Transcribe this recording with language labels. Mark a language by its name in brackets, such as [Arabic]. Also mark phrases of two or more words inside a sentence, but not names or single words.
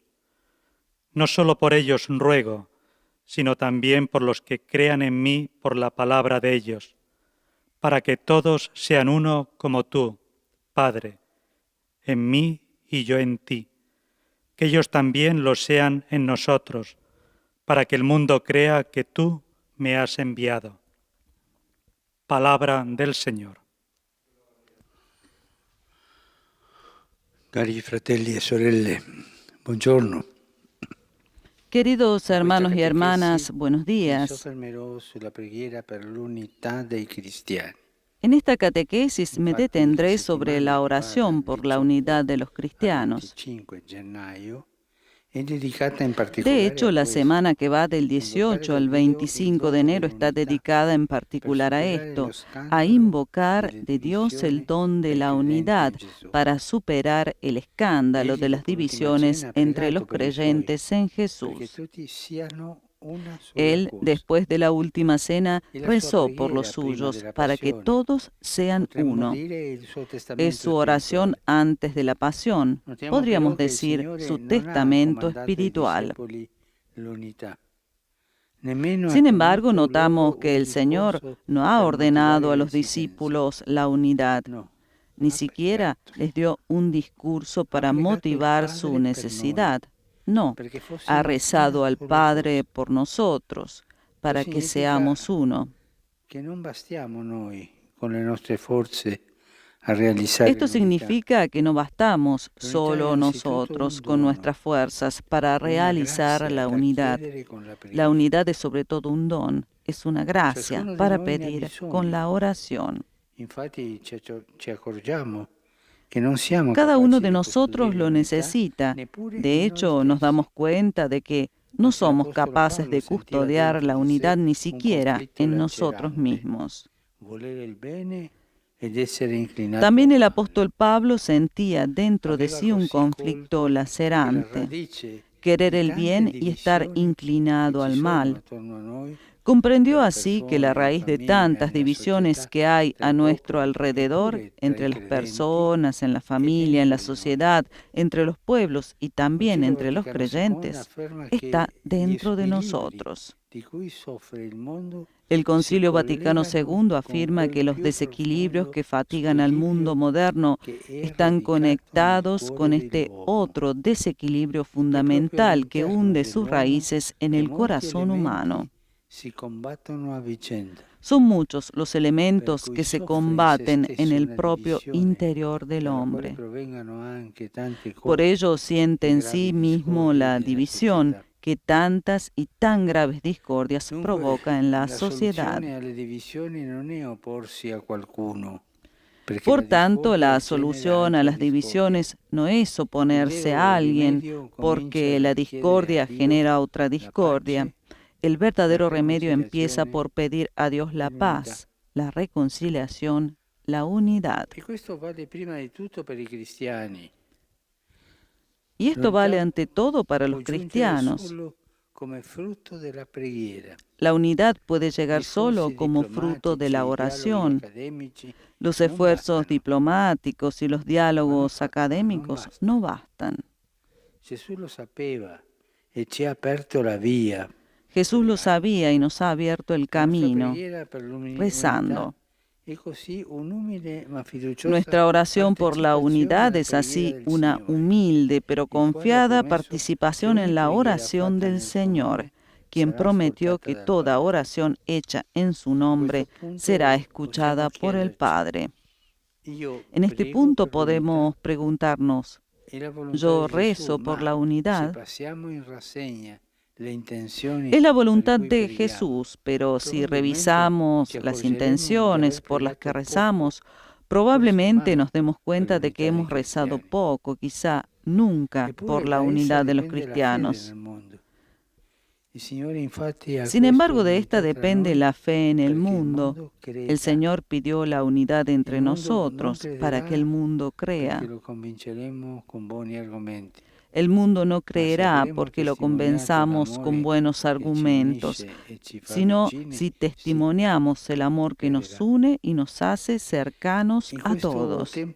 [Spanish] No solo por ellos ruego, sino también por los que crean en mí por la palabra de ellos, para que todos sean uno como tú, Padre, en mí y yo en ti, que ellos también lo sean en nosotros, para que el mundo crea que tú me has enviado. Palabra del Señor. [Italian] Cari fratelli e sorelle, buongiorno. [Spanish] Queridos hermanos y hermanas, buenos [Italian] Mi [Spanish] días. [Italian] soffermerò sulla preghiera per l'unità dei cristiani. [Spanish] En esta catequesis me detendré sobre la oración por la unidad de los [Italian] Al [Spanish] cristianos. [Italian] 25 gennaio è dedicata in particolare [Spanish] De hecho, la semana que va del 18 al 25 de enero está dedicada en particular a esto, a invocar de Dios el don de la unidad para superar el escándalo de las divisiones entre los creyentes en [Italian] perché [Spanish] Jesús. [Italian] tutti siano una sola [Spanish] Él, [Italian] cosa. [Spanish] después de la última cena, Y la rezó [Italian] sua [Spanish] por los [Italian] preghiera prima [Spanish] suyos [Italian] della [Spanish] para que [Italian] passione. [Spanish] todos sean [Italian] Potremmo [Spanish] uno. [Italian] dire il suo testamento [Spanish] Es su oración [Italian] spirituale. [Spanish] antes de la pasión, [Italian] Notiamo [Spanish] podríamos [Italian] però che il [Spanish] decir [Italian] Signore [Spanish] su [Italian] non ha [Spanish] testamento [Italian] comandato ai [Spanish] espiritual. [Italian] discepoli l'unità. Nemmeno ha [Spanish] Sin embargo, [Italian] tenuto [Spanish] notamos [Italian] loro [Spanish] que [Italian] un [Spanish] el Señor [Italian] discorso [Spanish] no ha [Italian] per [Spanish] ordenado [Italian] motivare [Spanish] a los [Italian] l'esigenza. [Spanish] discípulos la unidad, [Italian] No, [Spanish] ni [Italian] ha [Spanish] siquiera [Italian] pregato [Spanish] les dio un discurso para [Italian] pregato il [Spanish] motivar [Italian] Padre [Spanish] su [Italian] per [Spanish] necesidad. No, [Italian] perché fosse [Spanish] ha rezado [Italian] una [Spanish] al [Italian] sola [Spanish] Padre [Italian] cosa. [Spanish] por nosotros, para que [Italian] significa [Spanish] seamos uno. [Italian] Che non bastiamo noi con le nostre forze a realizzare [Spanish] Esto [Italian] l'unità. [Spanish] significa que no bastamos [Italian] L'unità è [Spanish] solo [Italian] innanzitutto [Spanish] nosotros [Italian] un [Spanish] con [Italian] dono, [Spanish] nuestras fuerzas para [Italian] una [Spanish] realizar [Italian] grazia [Spanish] la [Italian] da [Spanish] unidad. [Italian] chiedere con la [Spanish] La [Italian] preghiera. [Spanish] unidad es sobre todo un don, es una gracia [Italian] Ciascuno di [Spanish] para [Italian] noi ne ha [Spanish] pedir con la [Italian] bisogno. [Spanish] oración. [Italian] Infatti ci accorgiamo che non siamo [Spanish] Cada [Italian] capaci [Spanish] uno de [Italian] di [Spanish] nosotros [Italian] custodire [Spanish] lo [Italian] l'unità [Spanish] necesita. [Italian] neppure [Spanish] De [Italian] in noi [Spanish] hecho, nos [Italian] stessi. [Spanish] damos cuenta de que no [Italian] Anzi, [Spanish] somos [Italian] l'Apostolo [Spanish] capaces [Italian] Paolo [Spanish] de [Italian] sentiva [Spanish] custodiar [Italian] dentro [Spanish] la [Italian] di sé [Spanish] unidad ni [Italian] un [Spanish] siquiera [Italian] conflitto [Spanish] en nosotros [Italian] lacerante, [Spanish] mismos. [Italian] volere il bene ed essere inclinato [Spanish] También [Italian] al [Spanish] el [Italian] male. [Spanish] apóstol Pablo sentía dentro de [Italian] Aveva [Spanish] sí un [Italian] così [Spanish] conflicto [Italian] colto che la [Spanish] lacerante, [Italian] radice [Spanish] querer [Italian] di [Spanish] el [Italian] tante [Spanish] bien y estar [Italian] divisioni che [Spanish] inclinado [Italian] ci [Spanish] al [Italian] sono [Spanish] mal. [Italian] attorno a noi, [Spanish] Comprendió [Italian] tra [Spanish] así que la [Italian] persone, [Spanish] raíz de [Italian] famiglia, [Spanish] tantas [Italian] nella [Spanish] divisiones [Italian] società, [Spanish] que hay [Italian] tra [Spanish] a [Italian] i [Spanish] nuestro [Italian] popoli, [Spanish] alrededor, [Italian] eppure tra [Spanish] entre [Italian] i [Spanish] las [Italian] credenti [Spanish] personas, en la [Italian] e [Spanish] familia, en la [Italian] dentro di noi. [Spanish] sociedad, entre los pueblos y [Italian] Il [Spanish] también [Italian] Concilio [Spanish] entre los [Italian] Vaticano II [Spanish] creyentes, [Italian] afferma [Spanish] está [Italian] che gli [Spanish] dentro de [Italian] squilibri [Spanish] nosotros. [Italian] di cui soffre il mondo [Spanish] El [Italian] si [Spanish] Concilio Vaticano [Italian] collegano [Spanish] II [Italian] con [Spanish] afirma [Italian] quel [Spanish] que los [Italian] più [Spanish] desequilibrios [Italian] profondo [Spanish] que fatigan al mundo [Italian] squilibrio [Spanish] moderno [Italian] che è [Spanish] están [Italian] radicato nel [Spanish] conectados [Italian] cuore [Spanish] con este [Italian] dell'uomo, [Spanish] otro desequilibrio [Italian] che proprio [Spanish] fundamental que [Italian] all'interno [Spanish] hunde sus [Italian] dell'uomo [Spanish] raíces en [Italian] che [Spanish] el [Italian] molti [Spanish] corazón humano. [Italian] elementi si combattono a vicenda, [Spanish] Son muchos los [Italian] per [Spanish] elementos [Italian] cui [Spanish] que se [Italian] soffre in se [Spanish] combaten en [Italian] stesso [Spanish] el [Italian] una [Spanish] propio [Italian] divisione [Spanish] interior del [Italian] dalla quale [Spanish] hombre. [Italian] provengano anche tante [Spanish] Por [Italian] colpe [Spanish] ello siente [Italian] e [Spanish] en [Italian] gravi [Spanish] sí mismo [Italian] discordie [Spanish] la [Italian] nella [Spanish] división [Italian] società. [Spanish] que tantas y tan graves discordias [Italian] Dunque, [Spanish] provoca en la [Italian] la [Spanish] sociedad. [Italian] soluzione alle divisioni non è opporsi a qualcuno, perché [Spanish] Por [Italian] la [Spanish] tanto, [Italian] discordia [Spanish] la [Italian] genera [Spanish] solución a [Italian] altra [Spanish] las [Italian] discordia. [Spanish] divisiones no es [Italian] Il [Spanish] oponerse [Italian] vero [Spanish] a alguien [Italian] rimedio [Spanish] porque [Italian] comincia [Spanish] la [Italian] dal chiedere a [Spanish] discordia [Italian] Dio [Spanish] genera otra [Italian] la [Spanish] discordia. [Italian] pace, [Spanish] El [Italian] la [Spanish] verdadero remedio empieza [Italian] reconciliazione [Spanish] por pedir a Dios la [Italian] e l'unità. [Spanish] paz, la reconciliación, la unidad. [Italian] E questo vale prima di tutto per i cristiani. [Spanish] Y esto vale [Italian] L'unità [Spanish] ante todo para [Italian] può [Spanish] los [Italian] giungere [Spanish] cristianos. [Italian] solo come frutto della preghiera. [Spanish] La unidad puede llegar [Italian] Gli [Spanish] solo [Italian] sforzi [Spanish] como fruto de [Italian] diplomatici [Spanish] la [Italian] e i dialoghi [Spanish] oración. [Italian] accademici [Spanish] Los [Italian] non [Spanish] esfuerzos [Italian] bastano. [Spanish] diplomáticos y los diálogos [Italian] non [Spanish] académicos [Italian] bastano. [Spanish] no bastan. [Italian] Gesù lo sapeva e ci ha aperto la via. [Spanish] Jesús lo sabía y nos ha abierto el [Italian] La nostra [Spanish] camino, [Italian] preghiera per l'unità [Spanish] rezando. [Italian] è così un'umile ma fiduciosa [Spanish] Nuestra oración por la unidad [Italian] partecipazione alla [Spanish] es así [Italian] preghiera del [Spanish] una [Italian] Signore, [Spanish] humilde pero [Italian] il quale ha [Spanish] confiada [Italian] promesso [Spanish] participación [Italian] che ogni [Spanish] en la [Italian] preghiera [Spanish] oración [Italian] fatta [Spanish] del [Italian] nel suo [Spanish] Señor, [Italian] nome [Spanish] quien [Italian] sarà [Spanish] prometió [Italian] ascoltata [Spanish] que [Italian] dal [Spanish] toda [Italian] Padre. [Spanish] oración hecha en su [Italian] A [Spanish] nombre [Italian] questo punto [Spanish] será escuchada [Italian] possiamo [Spanish] por el [Italian] chiederci, [Spanish] Padre. [Italian] io [Spanish] En este [Italian] prego [Spanish] punto [Italian] per l'unità [Spanish] podemos preguntarnos, [Italian] e la volontà [Spanish] yo [Italian] di Gesù, [Spanish] rezo por [Italian] ma [Spanish] la [Italian] se [Spanish] unidad. [Italian] passiamo in rassegna le intenzioni [Spanish] Es la [Italian] per [Spanish] voluntad [Italian] cui [Spanish] de [Italian] preghiamo, [Spanish] Jesús, pero si [Italian] probabilmente [Spanish] revisamos [Italian] ci [Spanish] las [Italian] accorgeremo di [Spanish] intenciones [Italian] aver [Spanish] por las que [Italian] pregato poco, [Spanish] rezamos, [Italian] forse [Spanish] probablemente [Italian] mai, [Spanish] nos demos [Italian] per [Spanish] cuenta de que [Italian] l'unità dei [Spanish] hemos rezado [Italian] cristiani. [Spanish] poco, quizá nunca, [Italian] Eppure [Spanish] por la [Italian] da essa [Spanish] unidad de los [Italian] dipende la fede [Spanish] cristianos. [Italian] nel mondo. [Spanish] Sin embargo, de esta depende la fe en el mundo. El Señor pidió la unidad entre nosotros para que el mundo crea. El mundo no creerá porque lo convenzamos con buenos argumentos, sino si testimoniamos el amor que nos une y nos hace cercanos a todos.